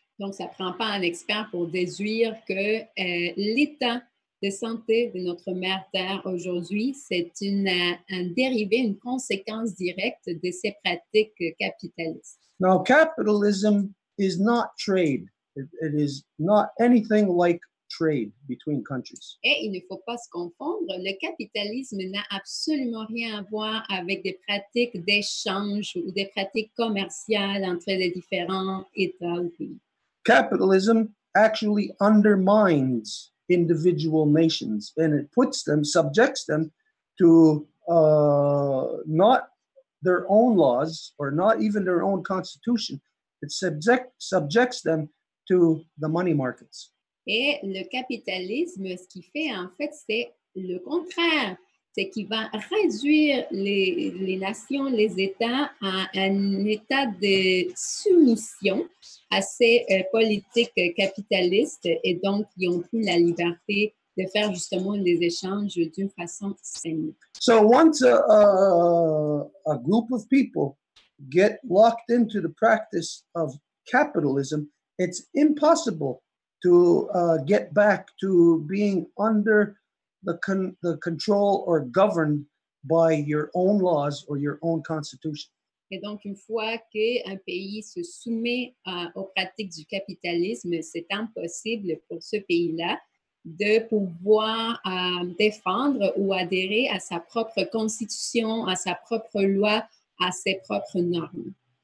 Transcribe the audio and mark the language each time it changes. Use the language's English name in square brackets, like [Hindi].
[French] Donc, ça ne prend pas un expert pour déduire que l'état de santé de notre mère Terre aujourd'hui, c'est un dérivé, une conséquence directe de ces pratiques capitalistes. [English] Now, capitalism is not trade. It is not anything like trade between countries. [French] Et il ne faut pas se confondre, le capitalisme n'a absolument rien à voir avec des pratiques d'échange ou des pratiques commerciales entre les différents États ou pays. [English] Capitalism actually undermines individual nations, and it subjects them to not their own laws or not even their own constitution. It subjects them to the money markets. [French] Et le capitalisme, ce qu'il fait en fait, c'est le contraire. C'est qu'il va réduire les nations, les États à un état de soumission à ces politiques capitalistes et donc ils n'ont plus la liberté de faire justement des échanges d'une façon saine. [English] So once a group of people get locked into the practice of capitalism, it's impossible to get back to being under the control or governed by your own laws or your own constitution. [French] Et donc, une fois qu'un pays se soumet aux pratiques du capitalisme, c'est impossible pour ce pays-là de pouvoir défendre ou adhérer à sa propre constitution, à sa propre loi, à ses propres normes.